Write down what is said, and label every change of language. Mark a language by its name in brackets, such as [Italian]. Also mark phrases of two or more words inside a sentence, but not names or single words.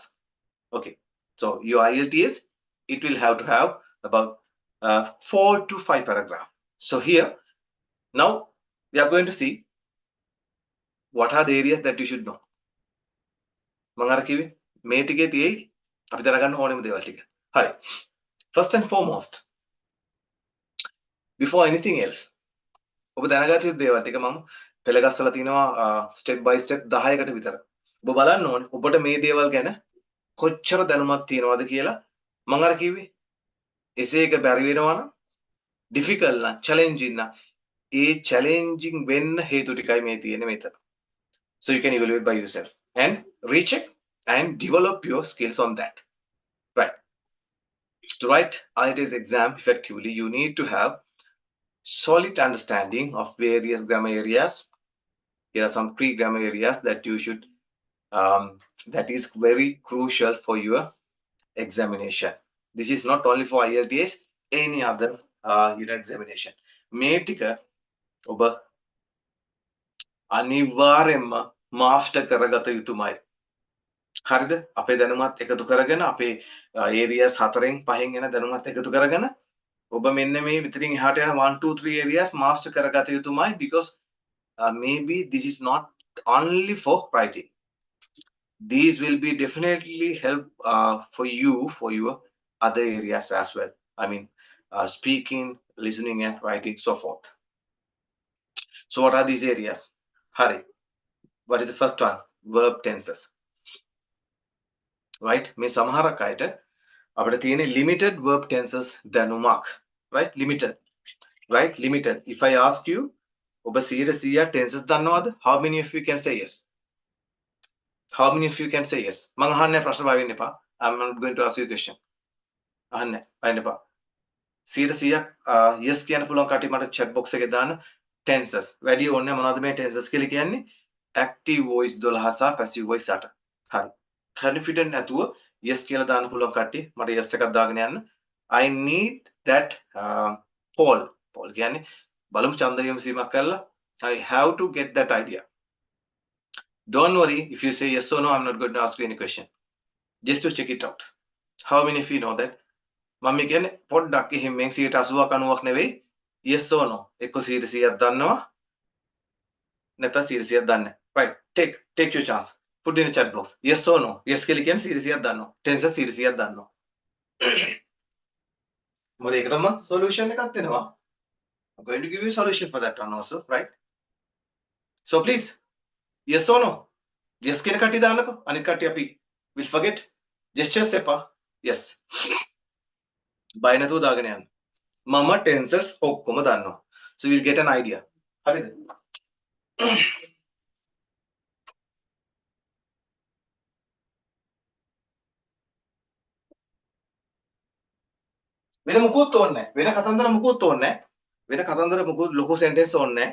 [English] Okay, so your IELTS, it will have to have about 4 to 5 paragraphs. So here, now we are going to see what are the areas that you should know. [Sinhala] මම අර කිව්වේ මේ ටිකේ තියෙයි අපි දැනගන්න ඕනෙම දේවල් ටික. හරි. [English] First and foremost, before anything else, [Sinhala] ඔබ දැනගත යුතු දේවල් ටික මම පෙළ ගස්සලා තිනවා [English] step by step [Sinhala] 10කට විතර. ඔබ බලන්න ඕනේ ඔබට මේ දේවල් ගැන කොච්චර දැනුමක් තියෙනවද කියලා. මම අර කිව්වේ essay එක බැරි වෙනවා නම් difficult නම් challenging නම් ඒ challenging වෙන්න හේතු ටිකයි මේ තියෙන්නේ මෙතන. [English] So you can evaluate by yourself and recheck and develop your skills on that. Right. To write IELTS exam effectively, you need to have solid understanding of various grammar areas. here are some pre-grammar areas that you should that is very crucial for your examination. This is not only for IELTS, any other examination. [Sinhala] මේ ටික ඔබ අනිවාර්යෙන්ම මාස්ටර් කරගත යුතුමයි. හරිද? අපේ දැනුමත් එකතු කරගෙන අපේ areas 4න් 5න් එන දැනුමත් එකතු කරගෙන ඔබ මෙන්න මේ විතරින් එහාට යන 1 2 3 [English] areas master [Sinhala] කරගත යුතුමයි, [English] because maybe this is not only for writing. These will be definitely help for you for your other areas as well. I mean, speaking, listening, and writing, so forth. So what are these areas? Hari, what is the first one? Verb tenses. Right? [Sinhala] මේ සමහරක් අයට අපිට තියෙන [English] limited verb tenses [Sinhala] දැනුමක්. [English] Right? Limited. Right? Limited. If I ask you, [Sinhala] ඔබ 100% tenses දන්නවද? [English] How many of you can say yes? How many of you can say yes? [Sinhala] මං අහන්නේ ප්‍රශ්න බය වෙන්න එපා. [English] I'm not going to ask you a question. [Sinhala] අහන්නේ බය එපා. 100% yes කියන්න පුළුවන් කටි මට [English] chat box [Sinhala] එකේ දාන්න. Tenses. වැඩි ඕනේ මොනවද මේ tenses කියලා කියන්නේ? [English] Active voice 12 සහ passive voice 8. [Sinhala] හරි. Confident නැතුව yes කියලා දාන්න පුළුවන් කට්ටිය මට yes එකක් දාගෙන යන්න. [English] I need that poll [Sinhala] කියන්නේ බලමු ඡන්ද විමසීමක් කරලා. [English] I have to get that idea. Don't worry if you say yes or no, I'm not going to ask you any question. Just to check it out. How many of you know that? [Sinhala] මම කියන්නේ පොඩ්ඩක් එහෙමෙන් 80ක් 90ක් නෙවෙයි, [English] yes or no. [Sinhala] එක්ක 100ක් දන්නවා නැත්නම් 100ක් දන්නේ. [English] Right. Take your chance. Put in the chat box. Yes or no. [Sinhala] Yes කියලා කියන්නේ 100ක් දන්නවා. tenses 100ක් දන්නවා. මොකද ඒකටම solution එකක් දෙනවා. [English] I'm going to give you a solution for that one also, right? So please, yes or no. [Sinhala] Yes කියන කට්ටිය දාන්නකෝ. අනිත් කට්ටිය අපි [English] will forget. [Sinhala] Gestures එපා. Yes. බය නැතුව දාගෙන යන්න. මම tenses ඔක්කොම දන්නවා. [English] So we'll get an idea. [Sinhala] හරිද? වෙන මුකුත් ඕනේ නැහැ. වෙන කතන්දර මුකුත් ඕනේ නැහැ. වෙන කතන්දර මුකුත් ලොකු sentence ඕනේ නැහැ.